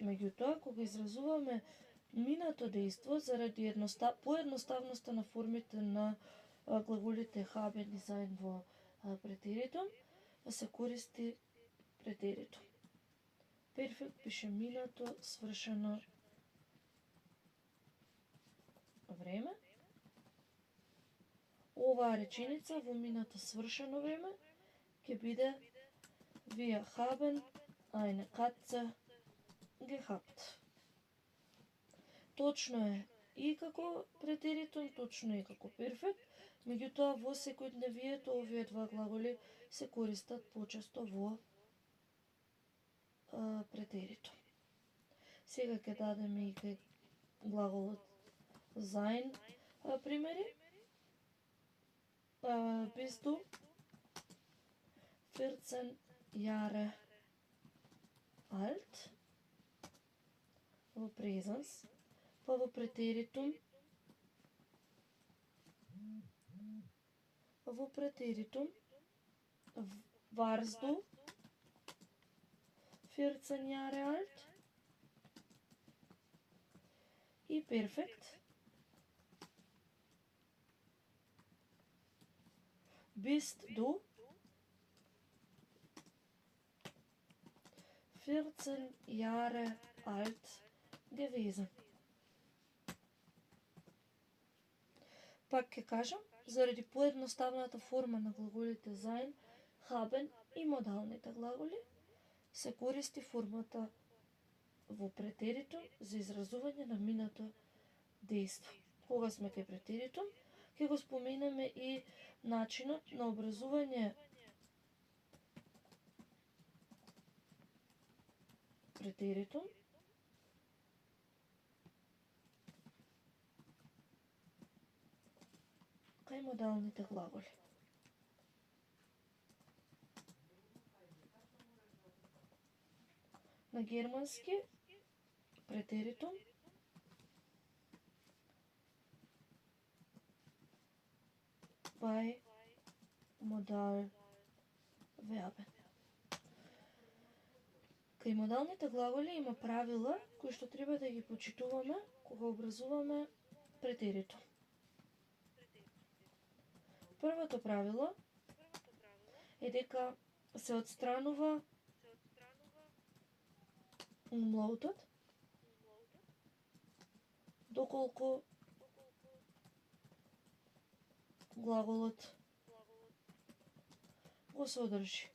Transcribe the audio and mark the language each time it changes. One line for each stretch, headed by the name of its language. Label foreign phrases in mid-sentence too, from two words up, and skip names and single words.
Macedonian: Меѓутоа, кога изразуваме минато дејство, заради поедноставноста на формите на глаголите haben и sein во претеритум, се користи претеритум. Перфект пише минато свршено време. Оваа реченица во минато свршено време ќе биде
German: Wir haben eine Katze gehabt.
Macedonian: Точно е и како претеритум, точно е и како перфект, меѓутоа во секојдневието овие два глаголи се користат почесто во претеритум. Сега ќе дадеме и кај глаголот sein примери.
German: Bist du 14 Jahre alt?
Macedonian: Во presens, па во претеритум. Во претеритум
German: warst du 14 Jahre alt?
Macedonian: И перфект.
German: Bist du 14 Jahre alt gewesen.
Macedonian: Пак ќе кажам, заради поедноставната форма на глаголите sein, haben и модалните глаголи, се користи формата во претеритум за изразување на минато дејство. Кога сме кај претеритум, ќе го споменеме и начинот на образување претеритум кај модалните глаголи. На германски претеритум
German: by modal verben.
Macedonian: Кај модалните глаголи има правила кои што треба да ги почитуваме кога образуваме претеритум. Првото правило е дека се отстранува умлаутот доколку глаголот го содржи.